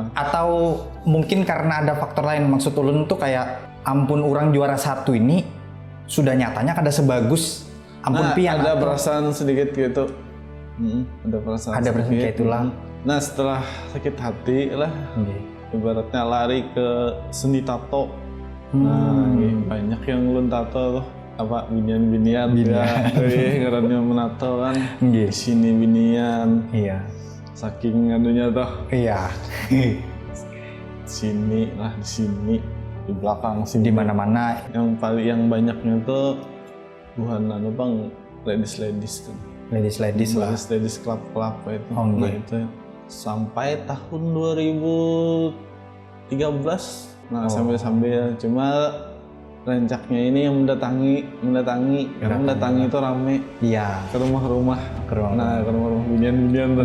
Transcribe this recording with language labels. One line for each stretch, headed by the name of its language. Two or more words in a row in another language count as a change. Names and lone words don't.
Banjar: Atau mungkin karena ada faktor lain, maksud ulun tuh kayak ampun orang juara 1 ini sudah nyatanya kada sebagus ampun pian. Ada atau- perasaan sedikit gitu. Ada perasaan Ada perasaan sedikit. kayak itulah. Nah setelah sakit hati lah, Oke. ibaratnya lari ke seni tato. Nah, banyak yang ulun tato tuh apa binian ya, ngarannya menato kan. Di Nggih. sini binian, Iya. saking anunya tuh. Iya. Sini lah di sini di belakang sini Di mana-mana. yang banyaknya tuh bukan anu bang ladies tuh Ladies lah.
English: ladies club itu.
Banjar: Oh, Nah iya. itu sampai tahun 2013 sampai cuma rencaknya ini yang mendatangi itu rame Iya. ke rumah-rumah. Ke rumah-rumah. Nah ke rumah-rumah binian tuh.